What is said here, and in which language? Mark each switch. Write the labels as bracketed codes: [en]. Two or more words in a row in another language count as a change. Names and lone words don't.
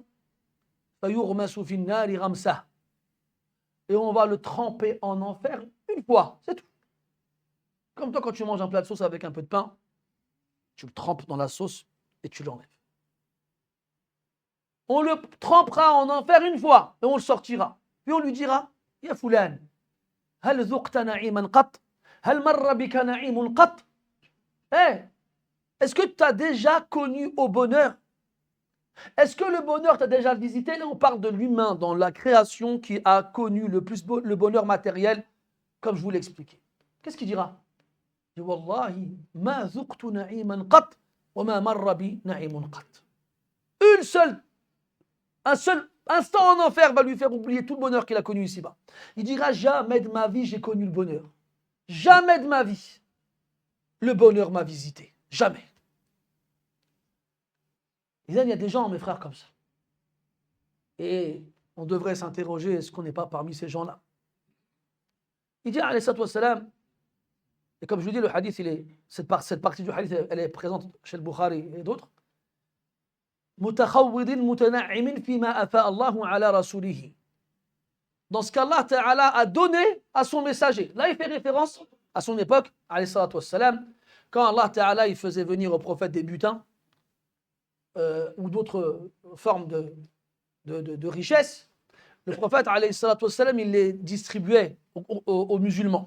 [fr] Et on va le tremper en enfer une fois, c'est tout. Comme toi, quand tu manges un plat de sauce avec un peu de pain, tu le trempes dans la sauce et tu l'enlèves. On le trempera en enfer une fois et on le sortira. Puis on lui dira, [ar] يا فلان، هل ذقت نعيما قط? هل مر بك نعيم قط? [fr] Est-ce que tu as déjà connu au bonheur? Est-ce que le bonheur t'a déjà visité? Là, on parle de l'humain dans la création qui a connu le plus le bonheur matériel, comme je vous l'ai expliqué. Qu'est-ce qu'il dira? Il dit, [ar] والله، ما ذقت نعيما قط، وما مر بي نعيم قط. [fr] Un seul instant en enfer va lui faire oublier tout le bonheur qu'il a connu ici-bas. Il dira, jamais de ma vie j'ai connu le bonheur. Jamais de ma vie le bonheur m'a visité. Jamais. Il y a des gens, mes frères, comme ça. Et on devrait s'interroger, est-ce qu'on n'est pas parmi ces gens-là? Il dit, [ar] عليه الصلاة والسلام, [fr] et comme je vous dis, le hadith, cette partie du hadith, elle est présente chez le Bukhari et d'autres. [ar] متخوضين متنعمين فيما أفاء الله على رسوله. [fr] Dans ce qu'Allah Ta'ala a donné à son messager. Là, il fait référence à son époque, [ar] عليه الصلاة والسلام, [fr] quand Allah Ta'ala il faisait venir au prophète des butins, ou d'autres formes de richesse, le prophète, [ar] عليه الصلاة والسلام, [fr] il les distribuait aux musulmans.